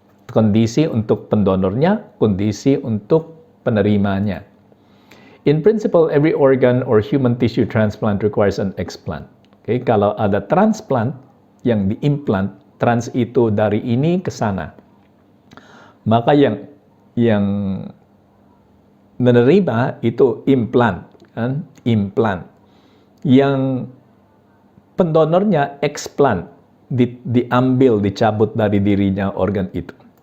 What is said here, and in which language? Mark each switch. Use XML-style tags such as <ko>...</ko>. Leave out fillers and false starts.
<id>kondisi untuk pendonornya, kondisi untuk penerimanya.</id> <en>In principle, every organ or human tissue transplant requires an explant. Okay?</en> <id>Kalau ada transplant yang diimplant, trans itu dari ini ke sana. Maka yang menerima itu implant, kan? Implant. Yang pendonornya explant, diambil, dicabut dari dirinya organ itu.</id>